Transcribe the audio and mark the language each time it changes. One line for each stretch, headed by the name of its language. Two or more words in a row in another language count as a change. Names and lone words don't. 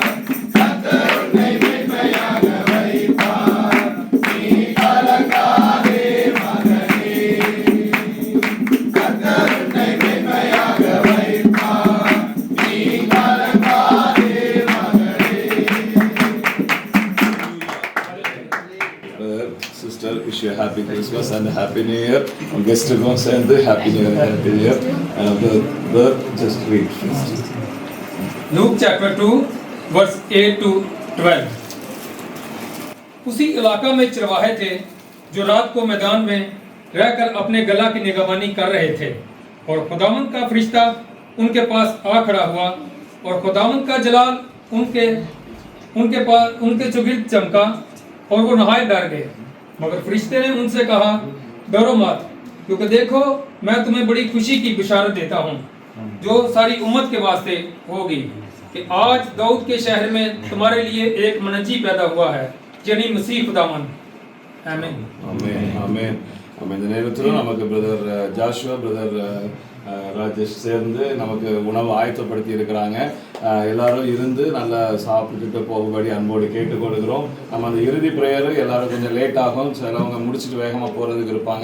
Tamil: கர்த்தர் உன்னை மேன்மையாக வைப்பார். நீ கலங்காதே மகனே. கர்த்தர் உன்னை மேன்மையாக வைப்பார். நீ கலங்காதே மகனே.
English: Brother, sister, wish you a happy Christmas and a happy New Year. Guest சேர்ந்து happy New Year, happy New Year. Brother, just read first. Luke chapter 2 verse 8 to 12।
Hindi: उसी इलाका में चरवाहे थे जो रात को मैदान में रहकर अपने गला की निगरानी कर रहे थे, और खुदावंद का फरिश्ता उनके पास आ खड़ा हुआ, और खुदावंद का जलाल उनके चौगिर्द चमका, और वो नहाए डर गए। मगर फरिश्ते ने उनसे कहा, डरो मत, क्योंकि देखो मैं तुम्हें बड़ी खुशी की बिशारत देता हूँ जो सारी उम्मत के वास्ते होगी, कि आज दाऊद के शहर में तुम्हारे लिए एक मनजी पैदा हुआ है, यानी मसीह खुदावंद। आमीन
Tamil: ஆமென் ஆமென் ஆமென். இந்த நேரத்தில் நமக்கு பிரதர் ஜாஷுவா, பிரதர் ராஜேஷ் சேர்ந்து நமக்கு உணவு ஆயத்தப்படுத்தி இருக்கிறாங்க. எல்லாரும் இருந்து நல்லா சாப்பிட்டுட்டு போகும்படி அன்போடு கேட்டுக்கொள்கிறோம். நம்ம அந்த இறுதி பிரேயர் எல்லாரும் கொஞ்சம் லேட் ஆகும், சிலவங்க முடிச்சுட்டு வேகமாக போகிறதுக்கு இருப்பாங்க.